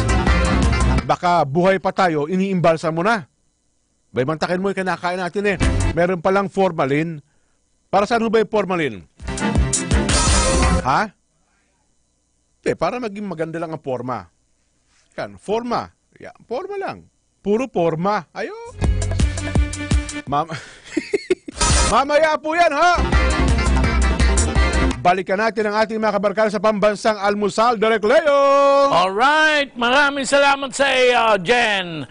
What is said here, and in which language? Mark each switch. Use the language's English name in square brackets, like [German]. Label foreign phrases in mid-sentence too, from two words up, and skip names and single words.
[Filipino] Baka buhay pa tayo, iniimbalsa mo na. Baymantakin mo yung kinakain natin eh. Meron palang formalin. Para saan ho ba yung formalin? Ha? Para maging maganda lang ang forma. Yan, forma. Yeah, forma lang. Puro forma. Ayo. Mamaya po yan, ha? Balikan natin ang ating mga kabarkada sa Pambansang Almusal. Direk Leo! Alright, maraming salamat sa iyo, Jen.